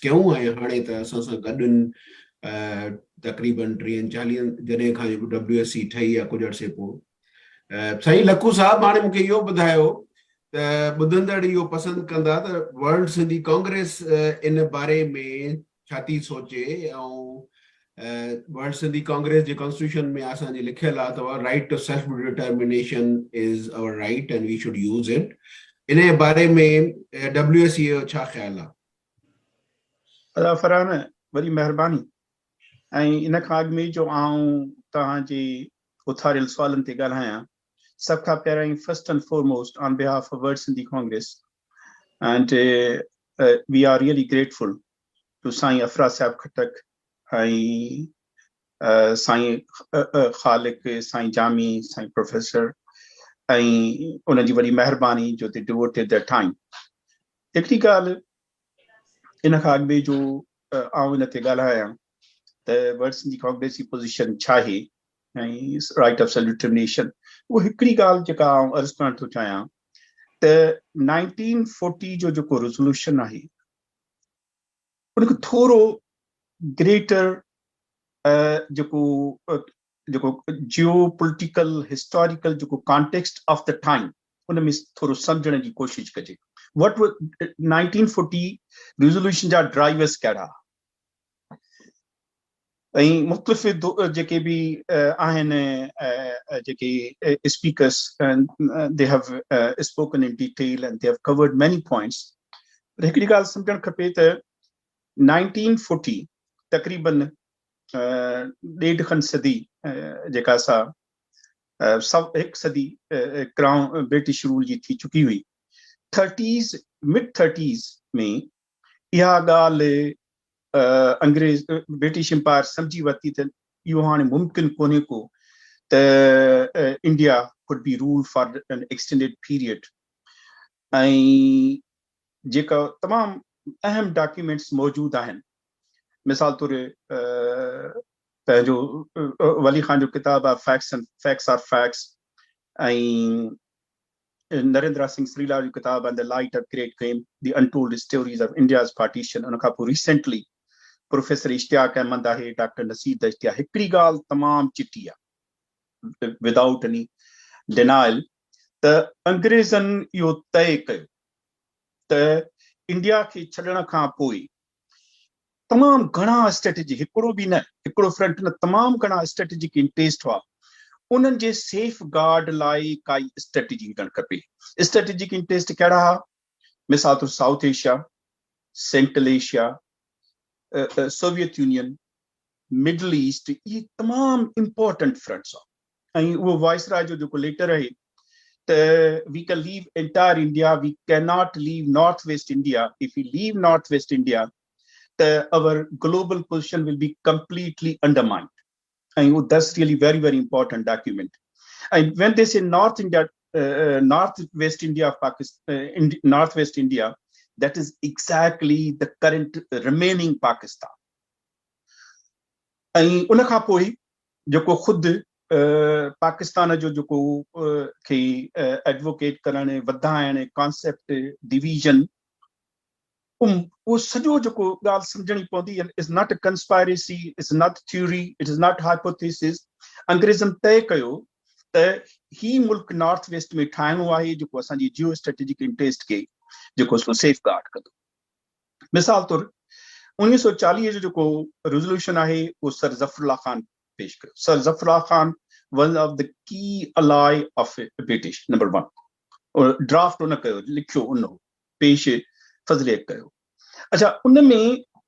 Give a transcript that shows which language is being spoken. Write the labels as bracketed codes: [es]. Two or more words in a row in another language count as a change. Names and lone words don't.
[sd] कयूं ऐं हाणे त असां सां गॾु तक़रीबन 30-40 जॾहिं खां WSC ठही आहे कुझु अरसे पोइ साईं लखू साहब हाणे मूंखे इहो ॿुधायो त ॿुधंदड़ इहो पसंदि कंदा त वर्ल्ड सिंधी कांग्रेस इन बारे में छा थी सोचे ऐं वर्ल्ड सिंधी कांग्रेस जे कॉन्स्टिट्यूशन में असांजे लिखियल आहे त [en] right to self determination is our right and we should use it [sd] इन बारे में WSC जो छा ख़्यालु आहे फरहान वरी महिरबानी ऐं इन खां अॻु में जो आऊं तव्हांजे उथारियल सुवालनि ते ॻाल्हायां सभ खां पहिरियों [en] first and foremost on behalf of World Sindhi Congress and we are really grateful to [sd] साईं अफरा साहब खटक ऐं साईं ख़ालिक साईं जामी साईं प्रोफेसर ऐं उनजी वॾी महिरबानी जो [en] they devoted their time [sd] हिकिड़ी ॻाल्हि इन खां अॻु में जो आऊं इन ते ॻाल्हायां त वर्ल्ड सिंधी कांग्रेस जी पोज़ीशन छा आहे ऐं [en] right of self determination [sd] उहा हिकिड़ी ॻाल्हि जेका आऊं अर्ज़ु करणु थो चाहियां त 1940 जो जेको रेज़ोल्यूशन आहे उनखे थोरो ग्रेटर जेको [en] geo political historical [sd] जेको [en] context of the time [sd] उन में थोरो सम्झण जी कोशिशि कजे [en] what 1940 resolution [sd] जा ड्राइवर्स कहिड़ा ऐं मुख़्तलिफ़ जेके बि आहिनि जेके स्पीकर्स [en] they have spoken in detail and they have covered many points [sd] पर हिकिड़ी ॻाल्हि सम्झणु खपे त 1940 तक़रीबन ॾेढ खनि सदी जेका असां हिकु सदी [en] crown British rule [sd] जी थी चुकी हुई 30s [en] mid 30s [sd] में इहा ॻाल्हि अंग्रेज ब्रिटिश एम्पायर सम्झी वरिती त इहो हाणे मुमकिन कोन्हे को त इंडिया [en] could be ruled for an extended period [sd] ऐं जेका तमामु अहम डॉक्यूमेंट्स मौजूद आहिनि मिसाल तौर पंहिंजो वली खान जो किताब आहे फैक्ट्स आर फैक्ट्स ऐं नरेंद्र सिंह श्रीला जो किताब आहे द लाइट ऑफ ग्रेट गेम द अनटोल्ड स्टोरीज ऑफ इंडियाज़ पार्टीशन उन खां पोइ रिसेंटली प्रोफेसर इश्तियाक अहमद आहे डॉक्टर नसीर दश्तिया हिकिड़ी ॻाल्हि तमामु चिटी आहे [en] without any denial [sd] त अंग्रेज़नि इहो तय कयो त इंडिया खे छॾण खां पोइ तमामु घणा स्ट्रेटेजिक हिकिड़ो बि न हिकिड़ो फ्रंट न तमामु घणा [en] strategic interest [sd] हुआ उन्हनि जे [en] safe guard [sd] लाइ काई स्ट्रेटेजी हुजणु खपे [en] strategic interest [sd] कहिड़ा हुआ मिसाल तौर साउथ एशिया सेंट्रल एशिया सोवियत यूनियन मिडल ईस्ट इहे तमामु [en] important fronts [sd] हुआ ऐं उहो वाइसराय जो जेको लेटर आहे त [en] we can leave entire India we can not leave North West India if you leave North West India our global position will be completely undermined. And that's really very, very important document. And when they say North India, Northwest India of Pakistan, Northwest India, that is exactly the current remaining Pakistan. [sd] And उन खां पोइ जेको खुद पाकिस्तान जो जेको खे एडवोकेट करण वधाइण [en] concept division [sd] वो सॼो जेको ॻाल्हि सम्झणी पवंदी [en] is not a conspiracy is not theory it is not hypothesis [sd] अंग्रेज़नि तय कयो त ही मुल्क नॉर्थ वेस्ट में ठाहिणो आहे जेको असांजी [en] geo strategic interest [sd] खे जेको [en] safe guard [sd] कंदो मिसाल तौर 1940 जो जेको रेज़ोल्यूशन आहे उहो सर ज़फ़रुल्लाह ख़ान पेश कयो सर ज़फ़रुल्लाह ख़ान [en] one of the key ally of British number 1 draft [sd] उन कयो लिखियो उन पेश फज़ले कयो अच्छा उन में